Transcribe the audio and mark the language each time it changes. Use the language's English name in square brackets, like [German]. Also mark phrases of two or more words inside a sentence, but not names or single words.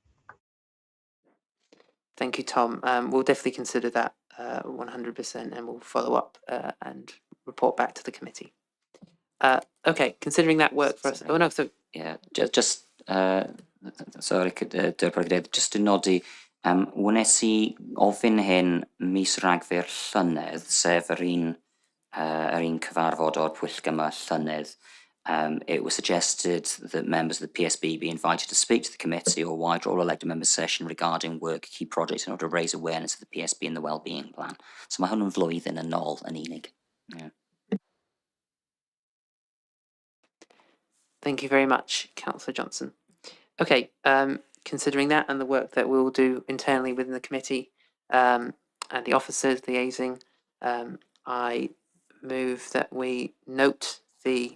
[English] Thank you, Tom. We'll definitely consider that 100%, and we'll follow up and report back to the committee. Okay, considering that work for us. Sorry. Oh no, so Yeah, just sorry, just to [Welsh] nodi, wnes I ofyn hyn mis Rhagfyr llynedd, sef yr un cyfarfod o'r pwyllgor llynedd. [English] It was suggested that members of the PSB be invited to speak to the committee or wider all elected members session regarding work key projects in order to raise awareness of the PSB and the wellbeing plan. [Welsh] So mae hwn yn flwyddyn yn ôl yn unig. [English] Yeah. thank you very much, Councillor Johnson. Okay, considering that and the work that we'll do internally within the committee and the officers liaising, I move that we note the